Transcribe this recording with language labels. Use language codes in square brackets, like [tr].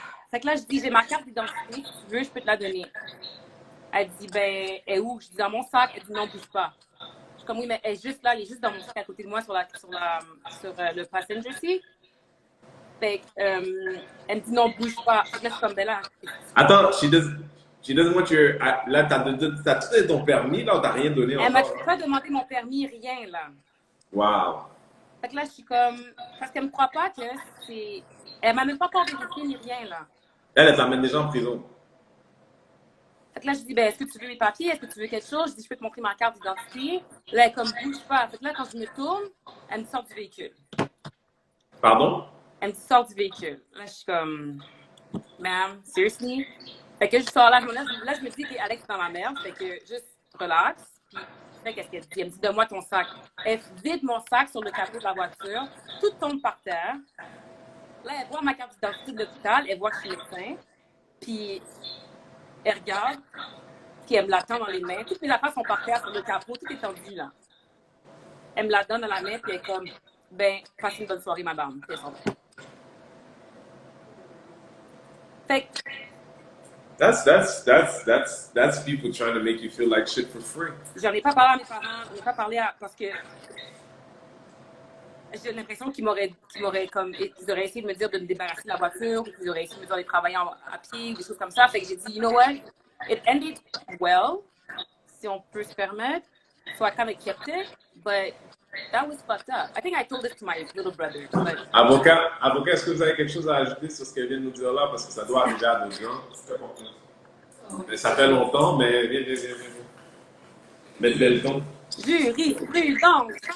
[fr] Fait que là, je dis, j'ai ma carte d'identité, si tu veux, je peux te la donner. Elle dit, ben, elle est où? Je dis, dans mon sac. Elle dit, non, bouge pas. Je suis comme, oui, mais elle est juste là, elle est juste dans mon sac à côté de moi sur le [en] passenger seat. [fr] Fait que, elle me dit, non, bouge pas. Fait que là, je suis comme, ben là. Attends, [en] she doesn't want your. [fr] Là, t'as tout donné ton permis, là, ou t'as rien donné Elle m'a encore? pas demandé mon permis, rien, là. Wow. Fait que là, je suis comme, parce qu'elle me croit pas que c'est. Elle m'a même pas encore vérifié ni rien, là. Elle t'amène déjà en prison. Fait que là, je dis, ben, est-ce que tu veux mes papiers? Est-ce que tu veux quelque chose? Je dis, je peux te montrer ma carte d'identité. Là, elle est comme, bouge pas. Fait que là, quand je me tourne, elle me sort du véhicule. Pardon? Elle me sort du véhicule. Là, je suis comme, [en] ma'am, seriously? [fr] Fait que je sors là, je me dis que Alex est dans la merde. Fait que juste relax. Puis, fait qu'est-ce qu'elle dit? Elle me dit, donne-moi ton sac. Elle vide mon sac sur le capot de la voiture. Tout tombe par terre. Là, elle voit ma carte d'identité de l'hôpital. Elle voit que je suis médecin. Puis, elle regarde. Puis, elle me la tend dans les mains. Toutes mes affaires sont par terre sur le capot. Tout est tendu, là. Elle me la donne dans la main. Puis, elle est comme, ben, passez une bonne soirée, madame. Puis, elle s'en va. Fait que, [en] That's people trying to make you feel like shit for free. [fr] j'en ai pas parlé à mes parents. J'en ai pas parlé parce que j'ai l'impression qu'ils auraient essayé de me dire de me débarrasser de la voiture, ou qu'ils auraient essayé de me dire de travailler à pied, ou des choses comme ça. Fait que j'ai dit, [en] you know what? It ended well, [fr] si on peut se permettre. [en] So I kind of kept it, but that was fucked up. I think I told this to my little brother. But... [fr] Avocat, est-ce que vous avez quelque chose à ajouter sur ce qu'elle vient de nous dire là? Parce que ça doit arriver à d'autres gens. Mais ça fait longtemps, mais viens. Mettez le ton. Jurisprudence!